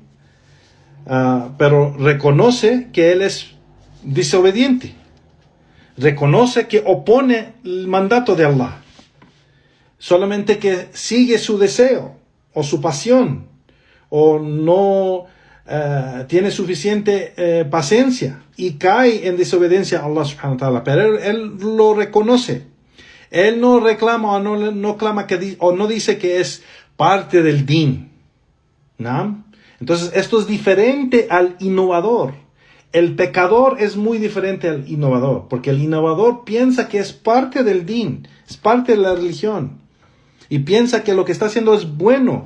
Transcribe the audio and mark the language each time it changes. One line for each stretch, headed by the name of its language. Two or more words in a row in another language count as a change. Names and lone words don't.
Spanish: Pero reconoce que él es desobediente. Reconoce que opone el mandato de Allah. Solamente que sigue su deseo o su pasión, o no tiene suficiente paciencia y cae en desobediencia a Allah
Arabic: سبحانه وتعالى.
Spanish: Pero él lo reconoce. Él no reclama o no clama o no dice que es parte del din, ¿no? Entonces esto es diferente al innovador. El pecador es muy diferente al innovador, porque el innovador piensa que es parte del din, es parte de la religión, y piensa que lo que está haciendo es bueno.